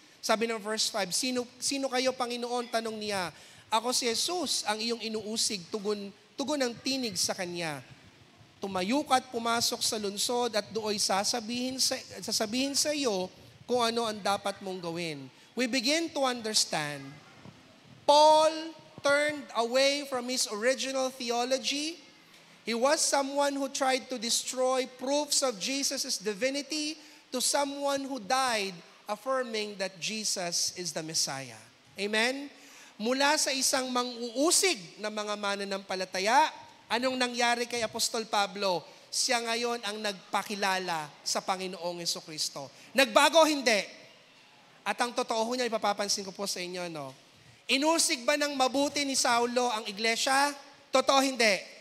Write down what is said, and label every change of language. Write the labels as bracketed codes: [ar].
[tl] Sabi ng verse 5, Sino kayo, Panginoon? Tanong niya. Ako si Jesus, ang iyong inuusig, tugon ng tinig sa kanya. Tumayo ka at pumasok sa lunsod at dooy sasabihin sa iyo kung ano ang dapat mong gawin. [en] We begin to understand, Paul turned away from his original theology. He was someone who tried to destroy proofs of Jesus' divinity to someone who died affirming that Jesus is the Messiah. Amen? [tl] Mula sa isang mang-uusig na mga mananampalataya, anong nangyari kay Apostol Pablo? Siya ngayon ang nagpakilala sa Panginoong Jesucristo. Nagbago, hindi. At ang totoo niya, ipapapansin ko po sa inyo, no? Inusig ba ng mabuti ni Saulo ang iglesia? Totoo, hindi.